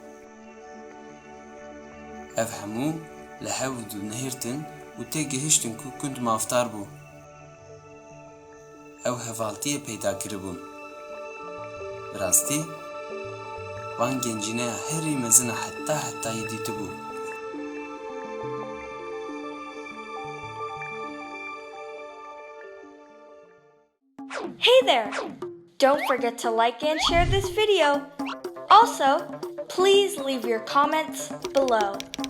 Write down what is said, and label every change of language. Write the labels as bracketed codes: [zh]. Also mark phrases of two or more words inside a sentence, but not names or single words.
[ku] Ev hemû li hewd û nehîrtin û tê gihîştin ku gund mafdar bû. Ew hevaltiyê peyda kiribûn. Bi rastî, van gencîneya herî mezin a hetayê dîtibû. [en] Hey there! Don't forget to like and share this video. Also, please leave your comments below.